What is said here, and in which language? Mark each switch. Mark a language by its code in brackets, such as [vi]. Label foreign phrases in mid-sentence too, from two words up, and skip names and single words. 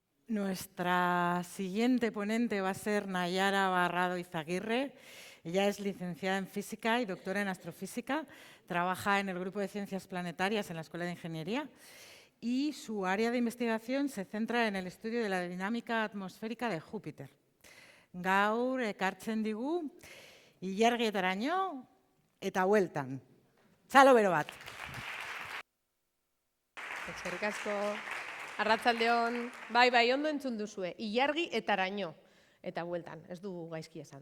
[es] Nuestra siguiente ponente va a ser Nayara Barrado Izaguirre. Ella es licenciada en Física y doctora en Astrofísica. Trabaja en el Grupo de Ciencias Planetarias en la Escuela de Ingeniería y su área de investigación se centra en el estudio de la dinámica atmosférica de Júpiter. [eu] Gaur ekartzen digu ilargietaraino eta bueltan. Txalo bero bat. Eskerrik asko. Arratsaldeon, bai, ondo entzun duzue, ilargi etaraino, eta bueltan, ez dugu gaizki esan.